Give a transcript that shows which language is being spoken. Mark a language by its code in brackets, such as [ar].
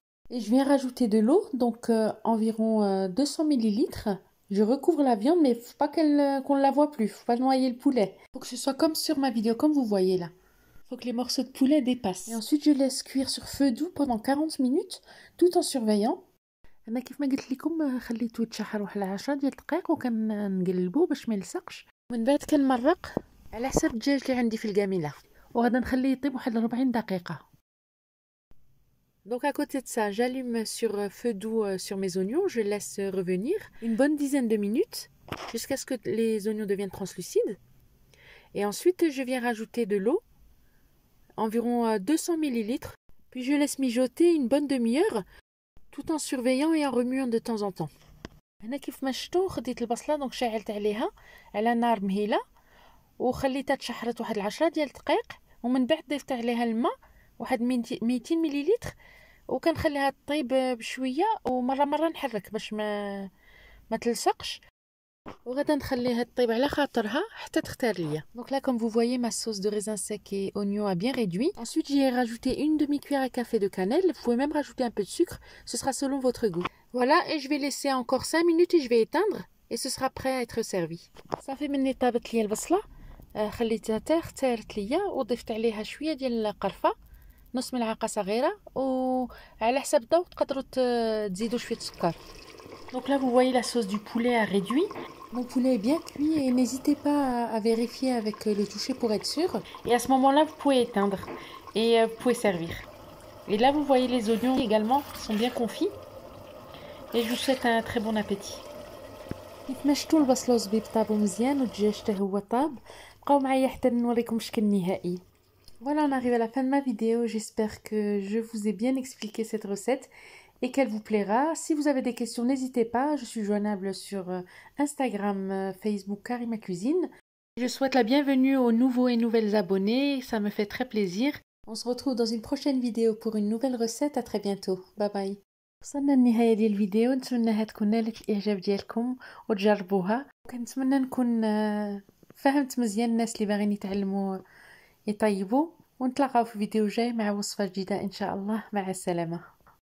[fr] Et je viens rajouter de l'eau, donc environ 200 ml. Je recouvre la viande, mais il ne faut pas qu'on ne la voit plus, il ne faut pas noyer le poulet. Il faut que ce soit comme sur ma vidéo, comme vous voyez là. Il faut que les morceaux de poulet dépassent. Et ensuite, je laisse cuire sur feu doux pendant 40 minutes, tout en surveillant. [ar] أنا كيف ما قلت لكم خليته يتشحر واحد 10 ديال الدقائق وكنقلبوه باش ما يلصقش. من بعد كنمرق على حساب الدجاج اللي عندي في الكاميله وغادا نخليه يطيب واحد 40 دقيقه. [fr] Donc à côté de ça, j'allume sur feu doux sur mes oignons, je laisse revenir une bonne dizaine de minutes jusqu'à ce que les oignons deviennent translucides. Et ensuite, je viens rajouter de l'eau, environ 200 ml, puis je laisse mijoter une bonne demi-heure tout en surveillant et en remuant de temps en temps. [ar] هنا كيف ما شفتوا خديت البصله دونك شعلت عليها على نار مهيله وخليتها تشحرت واحد 10 ديال الدقائق، ومن بعد ضفت عليها الماء واحد 200 مليلتر وكنخليها تطيب بشويه ومره نحرك باش ما تلصقش، وغادا نخليها تطيب على خاطرها حتى تختار ليا. [fr] Donc là comme vous voyez ma sauce de raisin sec et oignon a bien réduit. Ensuite j'y ai rajouté une demi-cuillère à café de cannelle, vous pouvez même rajouter un peu de sucre, ce sera selon votre goût. Voilà, et je vais laisser encore 5 minutes et je vais éteindre et ce sera prêt à être servi. [ar] صافي مني طابت ليا البصله، خليتها حتى اختارت ليا وضفت عليها شويه ديال القرفه نص ملعقة صغيرة، وعلى حسب الذوق تقدروا تزيدوا شوية سكر. [fr] Donc là, vous voyez, la sauce du poulet a réduit. Mon poulet est bien cuit et n'hésitez pas à vérifier avec le toucher pour être sûr. Et à ce moment-là, vous pouvez éteindre et vous pouvez servir. Et là, vous voyez les oignons également sont bien confits. Et je vous souhaite un très bon appétit. [ar] كيف ما شفتوا البصل والزبيب طابوا مزيان والدجاج حتى هو طاب. بقاو معايا حتى نوريكم الشكل النهائي. [fr] Voilà, on arrive à la fin de ma vidéo. J'espère que je vous ai bien expliqué cette recette et qu'elle vous plaira. Si vous avez des questions, n'hésitez pas. Je suis joignable sur Instagram, Facebook, Karima Cuisine. Je souhaite la bienvenue aux nouveaux et nouvelles abonnés. Ça me fait très plaisir. On se retrouve dans une prochaine vidéo pour une nouvelle recette. À très bientôt. Bye bye. [ar] وصلنا للنهاية ديال الفيديو. نتمنى تكون نالت الإعجاب ديالكم وتجربوها. وكنتمنى نكون فهمت مزيان الناس اللي باغيين يتعلموا يطيبوا. ونتلاقاو في فيديو جاي مع وصفة جديدة إن شاء الله. مع السلامة.